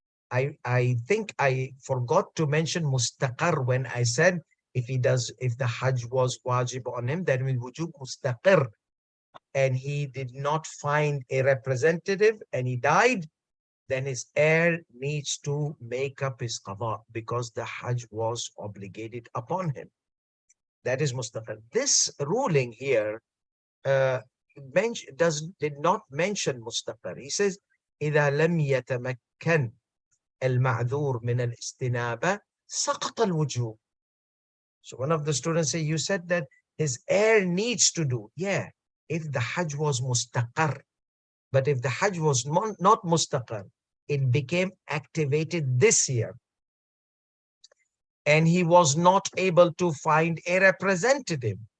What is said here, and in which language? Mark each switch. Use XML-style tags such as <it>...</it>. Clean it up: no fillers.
<en>I think I forgot to mention mustaqir when I said if the Hajj was wajib on him, then will wujub mustaqir, and he did not find a representative and he died, then his heir needs to make up his qada because the Hajj was obligated upon him. That is mustaqir. This ruling here did not mention mustaqir. He says</en> <ar>إذا لم يتمكن المعذور من الاستنابة سقط الوجوب.</ar> <en>So one of the students say, you said that his heir needs to do. Yeah, if the Hajj was mustaqar. But if the Hajj was not mustaqar, it became activated this year. And he was not able to find a representative.</en>